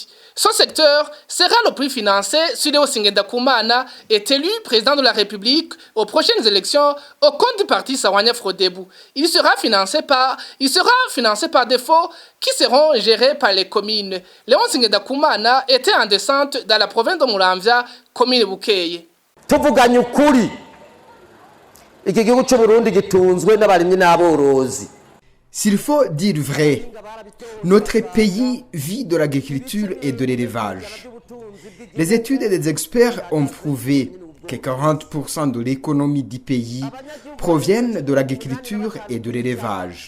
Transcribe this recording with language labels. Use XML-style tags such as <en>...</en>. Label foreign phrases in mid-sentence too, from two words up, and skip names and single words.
<fr>Ce secteur sera le plus financé si Léo Singendakumana est élu président de la République aux prochaines élections au compte du parti Sawanya Frodebu. Il sera financé par des fonds qui seront gérés par les communes. Léo Singendakumana était en descente dans la province de Muramvya, commune Bukeye.</fr> <rn>Tuvuganye ukuri. Iki gihugu cy'u Burundi gitunzwe n'abarimyi n'aborozi.</rn> <fr>S'il faut dire vrai, notre pays vit de l'agriculture et de l'élevage. Les études et les experts ont prouvé que 40% de l'économie du pays proviennent de l'agriculture et de l'élevage.</fr>